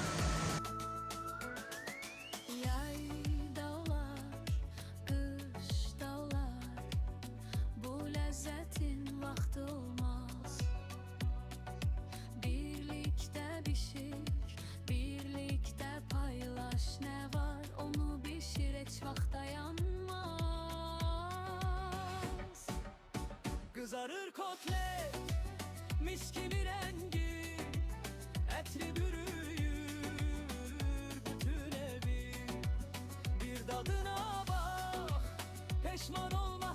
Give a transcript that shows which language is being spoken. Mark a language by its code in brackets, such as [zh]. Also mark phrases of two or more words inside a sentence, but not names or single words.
[az] Yayda olar, qışda olar, bu ləzzətin vaxtı olmaz. Birlikdə bişir, birlikdə paylaş, nə var onu bişir, heç vaxt dayanmaz. [tr] Kızarır kotlet, mis gibi rengi, [az] etri bürüyür bütün evi. [tr] Bir tadına bak, pişman olmazsan.